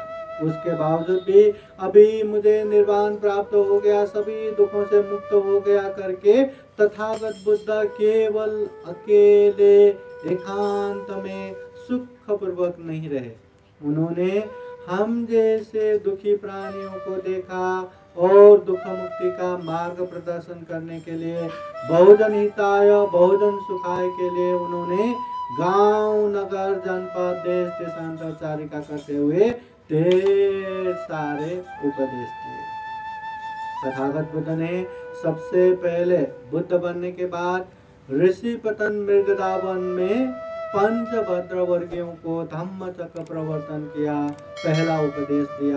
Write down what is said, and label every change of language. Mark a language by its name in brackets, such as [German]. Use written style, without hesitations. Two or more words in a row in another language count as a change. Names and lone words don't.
[Hindi] उसके बावजूद भी अभी मुझे निर्वाण प्राप्त हो गया, सभी दुखों से मुक्त हो गया करके तथागत बुद्ध केवल अकेले एकांत में सुख पूर्वक नहीं रहे। उन्होंने हम जैसे दुखी प्राणियों को देखा और दुख मुक्ति का मार्ग प्रदर्शन करने के लिए, [Pali] बहुजन हिताय बहुजन सुखाय [Hindi] के लिए उन्होंने गांव नगर जनपद देश देशांतर चारिका करते हुए ढेर सारे उपदेश दिए। तथागत बुद्ध ने सबसे पहले बुद्ध बनने के बाद ऋषिपतन मृगदावन में पंचभद्र वर्गियों को धम्म चक्र प्रवर्तन किया, पहला उपदेश दिया।